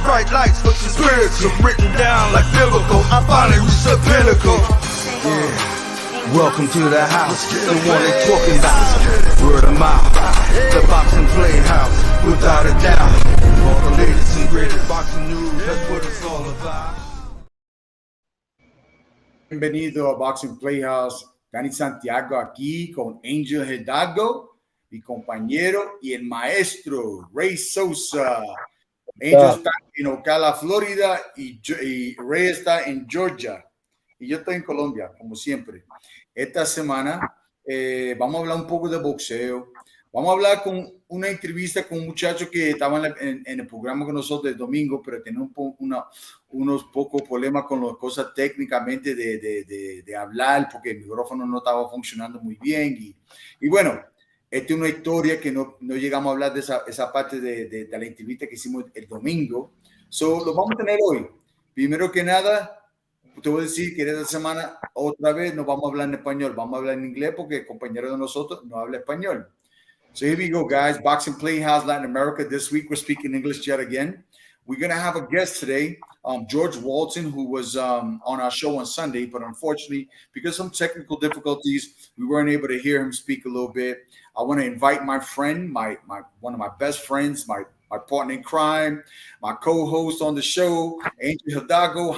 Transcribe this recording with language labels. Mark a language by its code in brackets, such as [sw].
[en] Bright lights, looking spiritual, written down like biblical. I finally reached the pinnacle. Yeah. Welcome to the house, the one they talking about. Word of mouth, the boxing playhouse, without a doubt. All the latest and greatest boxing news, that's what it's all about. [es] Bienvenido a Boxing Playhouse. Dani Santiago aquí con Angel Hidalgo, mi compañero y el maestro Ray Sosa. Angel está en Ocala, Florida y Ray está en Georgia. Y yo estoy en Colombia, como siempre. Esta semana vamos a hablar un poco de boxeo. Vamos a hablar con una entrevista con un muchacho que estaba en el programa con nosotros el domingo, pero tenía unos pocos problemas con las cosas técnicamente de hablar, porque el micrófono no estaba funcionando muy bien. Y bueno, esta es una historia que no llegamos a hablar de esa parte de la entrevista que hicimos el domingo. Lo vamos a tener hoy. Primero que nada, te voy a decir que esta semana otra vez no vamos a hablar en español, vamos a hablar en inglés porque el compañero de nosotros no habla español. [en] So here we go, guys. Boxing Playhouse Latin America. This week we're speaking English yet again. We're going to have a guest today, George Walton, who was on our show on Sunday, but unfortunately, because of some technical difficulties, we weren't able to hear him speak a little bit. I want to invite my friend, one of my best friends, my partner in crime, my co-host on the show, Angel Hidalgo.